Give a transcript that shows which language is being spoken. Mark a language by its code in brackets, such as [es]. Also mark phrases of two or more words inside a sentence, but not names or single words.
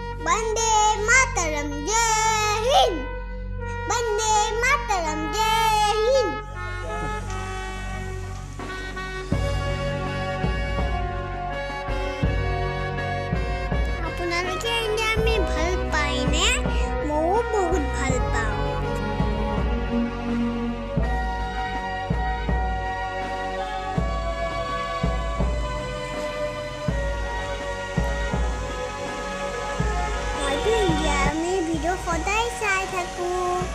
[hi] वंदे मातरम जय हिंद वंदे मातरम जय हिंद [as] আপোনালোকে ইণ্ডিয়া আমি ভাল পাইনে ময়ো বহুত ভাল পাওঁ ইণ্ডিয়া আমি ভিডিঅ' সদায় চাই থাকোঁ